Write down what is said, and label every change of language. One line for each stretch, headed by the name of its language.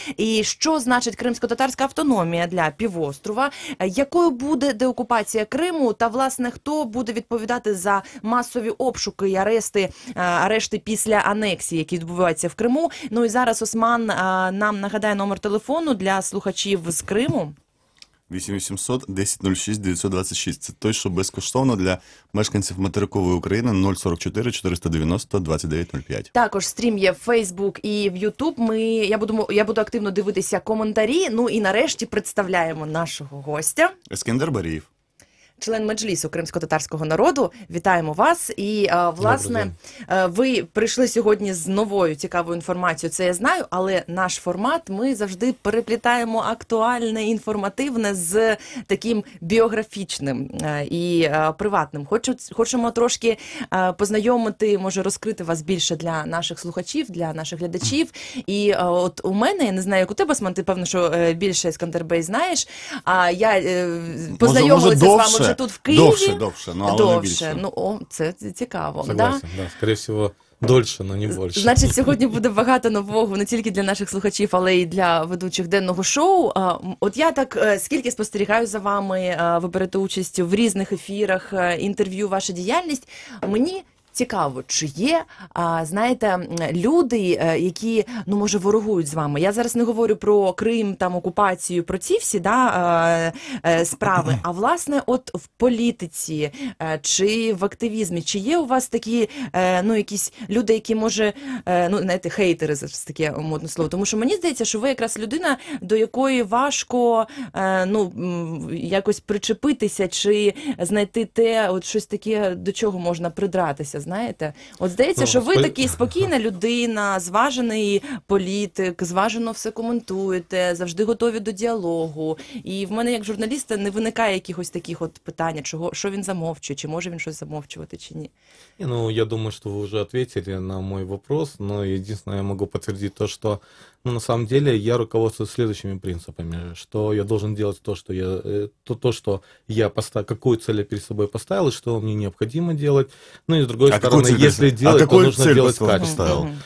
Ukrainian: І що значить кримсько-татарська автономія для півострова, якою буде деокупація Криму та, власне, хто буде відповідати за масові обшуки і арешти після анексії, які відбуваються в Криму. Ну і зараз Осман нам нагадає номер телефону для слухачів з Криму. 8800 1006 926. Це той, що безкоштовно для мешканців материкової України 044 490 2905. Також стрім є в Facebook і в YouTube. Я буду активно дивитися коментарі. Ну і нарешті представляємо нашого гостя. Ескендер Барієв. Член Меджлісу кримсько-татарського народу. Вітаємо вас. І, власне, ви прийшли сьогодні з новою цікавою інформацією, це я знаю, але наш формат ми завжди переплітаємо актуальне, інформативне з таким біографічним і приватним. Хочемо трошки познайомити, може розкрити вас більше для наших слухачів, для наших глядачів. І от у мене, я не знаю, як у тебе, Осман, ти, певно, що більше Ескендер Бей знаєш, а я познайомилася з вами вже тут в Києві. Довше, ну, але не більше. Ну, це цікаво.
Russian: Согласен, да, скорее всего, дольше, но
Ukrainian: не більше. Значить, сьогодні буде багато нового, не тільки для наших слухачів, але й для ведучих денного шоу. От я так, скільки спостерігаю за вами, ви берете участь в різних ефірах, інтерв'ю, ваша діяльність, мені цікаво, чи є, знаєте, люди, які, ну, може, ворогують з вами. Я зараз не говорю про Крим, там, окупацію, про ці всі, да, справи, а, власне, от в політиці, чи в активізмі, чи є у вас такі, ну, якісь люди, які, може, ну, знаєте, хейтери, це таке модне слово, тому що мені здається, що ви якраз людина, до якої важко, ну, якось причепитися, чи знайти те, от щось таке, до чого можна придратися, знаєте? От здається, що ви такий спокійна людина, зважений політик, зважено все коментуєте, завжди готові до діалогу. І в мене, як журналіста, не виникає якихось таких от питань, що він замовчує, чи може він щось замовчувати, чи ні.
Russian: Ну, я думаю, что вы уже ответили на мой вопрос, но единственное, я могу подтвердить то, что, ну, на самом деле, я руководствуюсь следующими принципами, что я должен делать то, что я какую цель я перед собой поставил, и что мне необходимо делать. Ну, и с другой стороны, если делать, то нужно делать качественно.